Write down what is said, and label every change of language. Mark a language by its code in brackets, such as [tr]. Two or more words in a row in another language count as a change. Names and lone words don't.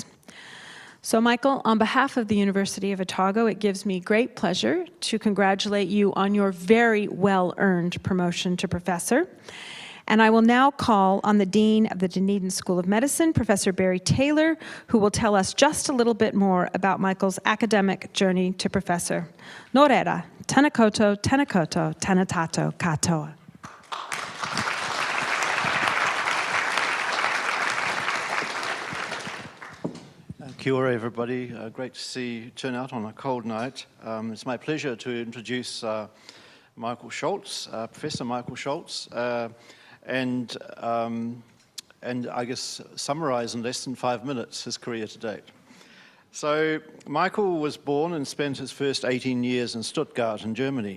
[en] So, Michael, on behalf of the University of Otago, it gives me great pleasure to congratulate you on your very well-earned promotion to professor. And I will now call on the Dean of the Dunedin School of Medicine, Professor Barry Taylor, who will tell us just a little bit more about Michael's academic journey to professor. [mi] Nō reira, tena koto, tena tato katoa. Kia ora, [en] everybody. Great to see you turn out on a cold night. It's my pleasure to introduce Michael Schultz, Professor Michael Schultz, and I guess summarize in less than 5 minutes his career to date. So Michael was born and spent his first 18 years in Stuttgart in Germany.